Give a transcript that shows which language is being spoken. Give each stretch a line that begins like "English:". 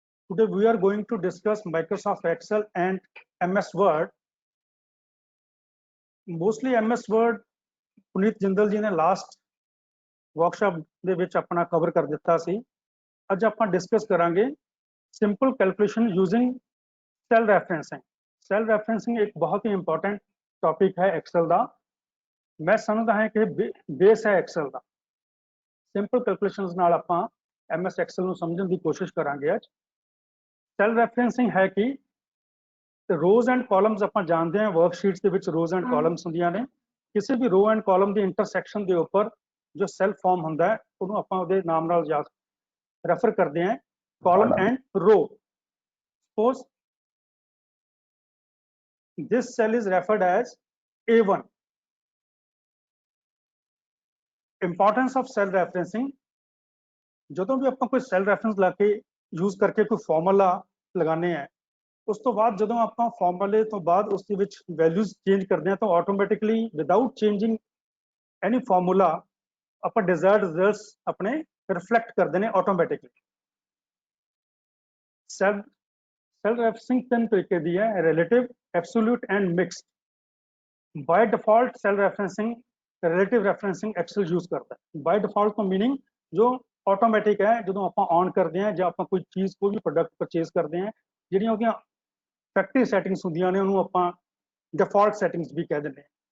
English: Today we are going to discuss Microsoft Excel and MS Word. Mostly MS Word
Hindi: Puneet Jindal जी ने last workshop
Punjabi: ਦੇ ਵਿੱਚ ਆਪਣਾ cover ਕਰ ਦਿੱਤਾ ਸੀ। ਅੱਜ ਆਪਾਂ ਡਿਸਕਸ ਕਰਾਂਗੇ simple calculation using cell ਰੈਫਰੈਂਸਿੰਗ। Cell ਰੈਫਰੈਂਸਿੰਗ ਇੱਕ ਬਹੁਤ ਹੀ ਇੰਪੋਰਟੈਂਟ ਟੌਪਿਕ ਹੈ ਐਕਸਲ ਦਾ। ਮੈਂ ਸਮਝਦਾ ਹਾਂ ਕਿ ਬੇਸ ਹੈ ਐਕਸਲ ਦਾ। ਸਿੰਪਲ ਕੈਲਕੂਲੇਸ਼ਨਸ ਨਾਲ ਆਪਾਂ MS ਐਕਸਲ ਨੂੰ ਸਮਝਣ ਦੀ ਕੋਸ਼ਿਸ਼ ਕਰਾਂਗੇ ਅੱਜ। ਸੈਲ ਰੈਫਰੈਂਸਿੰਗ ਹੈ ਕਿ ਰੋਜ਼ ਐਂਡ ਕਾਲਮਸ ਆਪਾਂ ਜਾਣਦੇ ਹਾਂ ਵਰਕਸ਼ੀਟਸ ਦੇ ਵਿੱਚ ਰੋਜ਼ ਐਂਡ ਕਾਲਮਸ ਹੁੰਦੀਆਂ ਨੇ। ਕਿਸੇ ਵੀ ਰੋ ਐਂਡ ਕਾਲਮ ਦੀ ਇੰਟਰਸੈਕਸ਼ਨ ਦੇ ਉੱਪਰ ਜੋ ਸੈਲ ਫਾਰਮ ਹੁੰਦਾ ਹੈ ਉਹਨੂੰ ਆਪਾਂ ਉਹਦੇ ਨਾਮ ਨਾਲ ਯਾਦ ਰੈਫਰ ਕਰਦੇ ਹਾਂ ਕਾਲਮ ਐਂਡ ਰੋ।
English: Suppose this cell is referred as A1. Importance of cell referencing,
Punjabi: ਜਦੋਂ ਵੀ ਆਪਾਂ ਕੋਈ ਸੈਲ ਰੈਫਰੈਂਸ ਲਾ ਕੇ ਯੂਜ਼ ਕਰਕੇ ਕੋਈ ਫਾਰਮੂਲਾ ਲਗਾਉਂਦੇ ਆ ਉਸ ਤੋਂ ਬਾਅਦ ਜਦੋਂ ਆਪਾਂ ਫਾਰਮੂਲੇ ਤੋਂ ਬਾਅਦ ਉਸ ਦੇ ਵਿੱਚ ਵੈਲਿਊਜ਼ ਚੇਂਜ ਕਰਦੇ ਆ ਤਾਂ ਆਟੋਮੈਟਿਕਲੀ ਵਿਦਆਊਟ ਚੇਂਜਿੰਗ ਐਨੀ ਫਾਰਮੂਲਾ ਆਪਾਂ ਡਿਜ਼ਾਇਰਡ ਰਿਜ਼ਲਟਸ ਆਪਣੇ ਰਿਫਲੈਕਟ ਕਰਦੇ ਨੇ ਆਟੋਮੈਟਿਕਲੀ। ਸੈਲ ਰੈਫਰੈਂਸਿੰਗ ਤਿੰਨ ਤਰੀਕੇ ਦੀ ਹੈ relative, absolute and mixed.
Hindi: ਬਾय default cell referencing relative referencing Excel use करता है। बाय डिफॉल्ट तो मीनिंग जो ऑटोमैटिक है जो आप ऑन करते हैं जो आप कोई चीज़ कोई भी प्रोडक्ट परचेज करते हैं
Punjabi: ਜਿਹੜੀਆਂ ਉਹਦੀਆਂ ਫੈਕਟਰੀ ਸੈਟਿੰਗਸ ਹੁੰਦੀਆਂ ਨੇ ਉਹਨੂੰ ਆਪਾਂ ਡਿਫਾਲਟ ਸੈਟਿੰਗਸ ਵੀ ਕਹਿ ਦਿੰਦੇ ਹਾਂ।